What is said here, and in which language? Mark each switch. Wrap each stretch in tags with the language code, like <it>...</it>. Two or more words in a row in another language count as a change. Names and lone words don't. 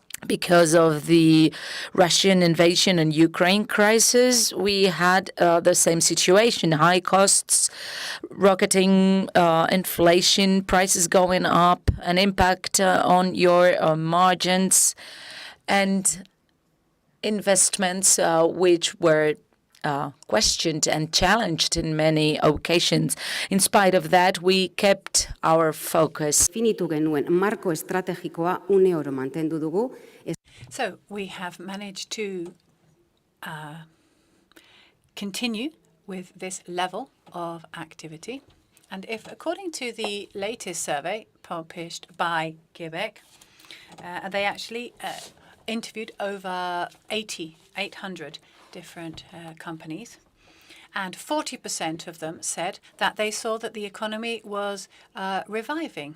<en>Because of the Russian invasion and Ukraine crisis, we had the same situation: high costs, rocketing inflation, prices going up, an impact on your margins, and investments which were questioned and challenged in many occasions. In spite of that, we kept our focus.</en> <eu>Finitu genuen marko estrategikoa une oro mantendu dugu.</eu> <en>So we have managed to continue with this level of activity. And if, according to the latest survey published by Quebec, they actually interviewed over 800 different companies, and 40% of them said that they saw that the economy was reviving.</en>